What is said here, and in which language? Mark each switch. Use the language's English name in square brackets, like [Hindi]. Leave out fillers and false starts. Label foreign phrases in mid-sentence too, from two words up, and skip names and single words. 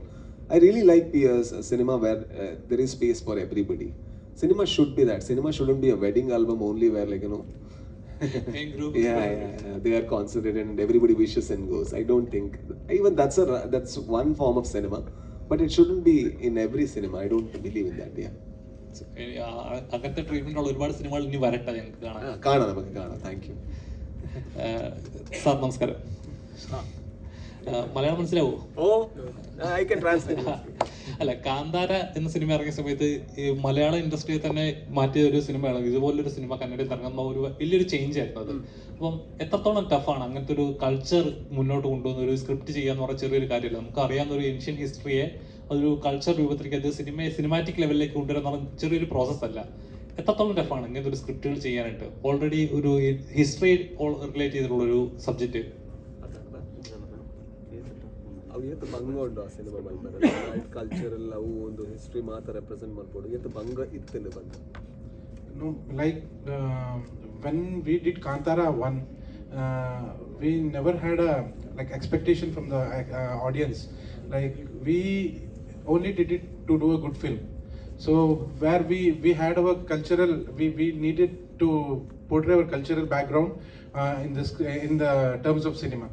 [English] I really like cinema where there is space for everybody. Cinema should be that. Cinema shouldn't be a wedding album only where like yeah, they are concentrated and everybody wishes and goes. I don't think even that's one form of cinema, but it shouldn't be in every cinema. I don't believe in that. [Malayalam] അങ്ങനത്തെ ട്രീറ്റ്മെന്റ് ഉള്ള ഒരുപാട് സിനിമകൾ ഇനി വരട്ടെ, ഞങ്ങൾക്ക് നമുക്ക് കാണാം. [English] thank you [Malayalam] സാർ. നമസ്കാരം. മലയാളം മനസ്സിലാവോ? അല്ല, കാന്താര എന്ന സിനിമ ഇറങ്ങിയ സമയത്ത് ഈ മലയാള ഇൻഡസ്ട്രിയെ തന്നെ മാറ്റിയ ഒരു സിനിമയാണ്. ഇതുപോലൊരു സിനിമ കന്നഡയിൽ ഇറങ്ങുന്ന ഒരു വലിയൊരു ചേഞ്ച് ആയിരുന്നു അത്. അപ്പം എത്രത്തോളം ടഫാണ് അങ്ങനത്തെ ഒരു കൾച്ചർ മുന്നോട്ട് കൊണ്ടുവന്ന ഒരു സ്ക്രിപ്റ്റ് ചെയ്യാന്ന് പറഞ്ഞ ചെറിയൊരു കാര്യമല്ല. നമുക്ക് അറിയാവുന്ന ഒരു ഏൻഷ്യൻ ഹിസ്റ്ററിയെ അതൊരു കൾച്ചർ രൂപത്തിലേക്ക് അത് സിനിമാറ്റിക് ലെവലിലേക്ക് കൊണ്ടുവരുന്ന ചെറിയൊരു പ്രോസസ് അല്ല. എത്രത്തോളം ടഫാണ് ഇങ്ങനത്തെ ഒരു സ്ക്രിപ്റ്റുകൾ ചെയ്യാനായിട്ട്? ഓൾറെഡി ഒരു ഹിസ്റ്ററി റിലേറ്റ് ചെയ്തിട്ടുള്ള ഒരു സബ്ജക്റ്റ്. [Tulu] ಎಷ್ಟು ಭಂಗ ಉಂಟು ಆ ಸಿನಿಮಾ ಮಲ್ಪರೆ ಕಲ್ಚರಲ್ ಅವು ಒಂದು ಹಿಸ್ಟ್ರಿ ಮಾತ್ರ ರೆಪ್ರೆಸೆಂಟ್ ಮಾಡ್ಬೋದು ಎಷ್ಟು ಭಂಗ ಇತ್ತು ಬಂದು [English] like when we did Kantara 1, we never had a like expectation from the audience. Like we only did it to do a good film. So where we had our cultural, we needed to portray our cultural background in the terms of cinema.